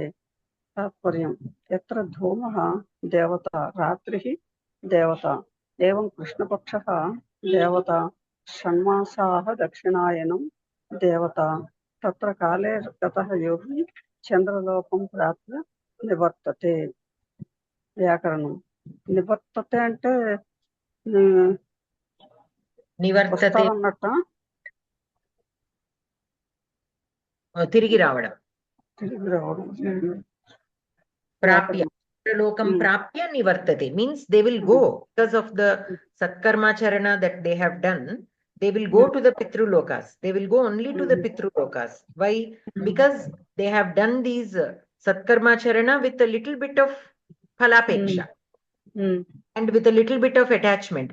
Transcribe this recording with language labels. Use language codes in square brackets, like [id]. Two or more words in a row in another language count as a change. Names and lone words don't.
[sa] तात्पर्यं यत्र धूमः देवता रात्रिः देवता एवं कृष्णपक्षः देवता षण्मासाः दक्षिणायनं देवता तत्र काले गतः योगी चंद्रलोकं प्राप्य निवर्तते। [te] व्याकरणं నివర్తతే అంటే నివర్తతే వస్తారన్నట్ట తిరిగి రావడం. తిరిగి రావడం. [en] Prapya. [sa] लोकं प्राप्य निवर्तते [en] means they will go because of the [sa] सत्कर्म चरण [en] that they have done. They will go to the pitru lokas. They will go only to the pitru lokas. Why? Because they have done these [sa] सत्कर्म चरण [en] with a little bit of phalapeksha and with a little bit of attachment.